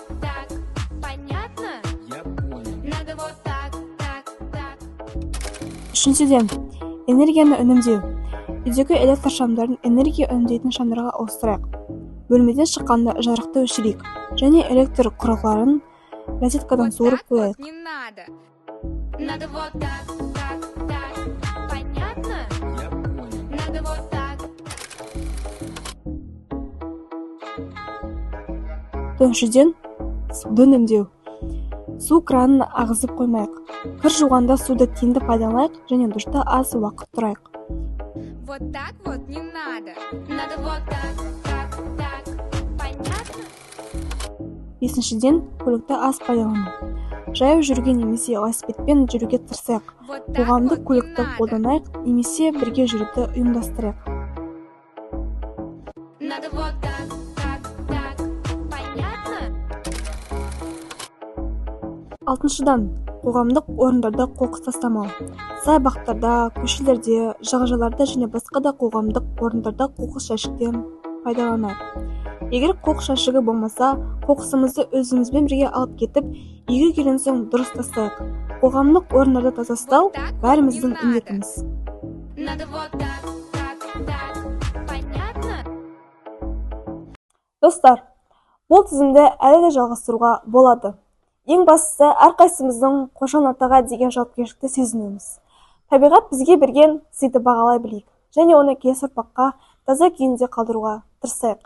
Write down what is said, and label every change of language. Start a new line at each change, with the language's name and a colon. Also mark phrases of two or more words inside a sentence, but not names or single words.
Kazakh: Үшіншіден, энергияны үнемдеу. Үйдегі электр шамдарын энергия үнемдейтін шамдарға ауыстырайық. Бөлмеден шыққанда жарықты өшірейік және электр құрылғыларын розеткадан суырып қояйық.
Russian: Надо вот так, так, так. Понятно? Надо вот так.
Kazakh: Төртіншіден, суды үнемдеу. Су кранын ағызып қоймайық. Кір жуғанда суды тиімді пайдаланайық және душта аз уақыт тұрайық.
Russian: Вот так вот не надо. Надо вот так, так, так. Понятно?
Kazakh: Бесіншіден, көлікті аз пайдалану. Жаяу жүруге немесе велосипедпен жүруге тырысайық. Қоғамдық көлікті қолданайық немесе бірге жүруді ұйымдастырайық.
Russian: Надо вот так, так, так. Понятно?
Kazakh: Алтыншыдан, қоғамдық орындарда қоқыс тастамау. Саябақтарда, көшелерде, жағажайларда және басқа да қоғамдық орындарда қоқыс жәшіктен пайдаланайық. Егер қоқыс жәшігі болмаса, қоқысымызды өзімізбен бірге алып кетіп, үйге келген соң дұрыс тастайық. Қоғамдық орындарды таза ұстау бәріміздің міндетіміз.
Russian: Надо вот так, так, так. Понятно?
Kazakh: Достар, бұл тізімді әлі де жалғастыруға болады. Ең бастысы, әрқайсымыздың қоршаған ортаға деген жауапкершілікті сезінуіміз. Табиғат бізге берген сыйды бағалай білейік және оны келесі ұрпаққа таза күйінде қалдыруға тырысайық.